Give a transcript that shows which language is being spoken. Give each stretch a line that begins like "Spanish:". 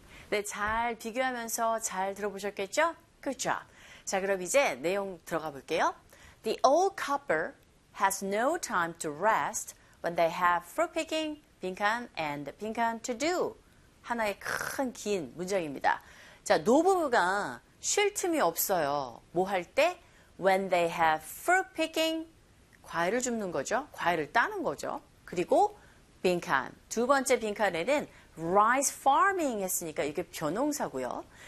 Korean: 네, 잘 비교하면서 잘 들어보셨겠죠?
English: Good job.
Korean: 자, 그럼 이제 내용 들어가 볼게요.
English: The old couple has no time to rest when they have fruit picking,
Korean: 빈칸,
English: and 빈칸 to do.
Korean: 하나의 큰 긴 문장입니다. 자, 노부부가 쉴 틈이 없어요. 뭐 할 때?
English: When they have fruit picking,
Korean: 과일을 줍는 거죠. 과일을 따는 거죠. 그리고 빈칸, 두 번째 빈칸에는 rice farming 했으니까 이게 변용사고요.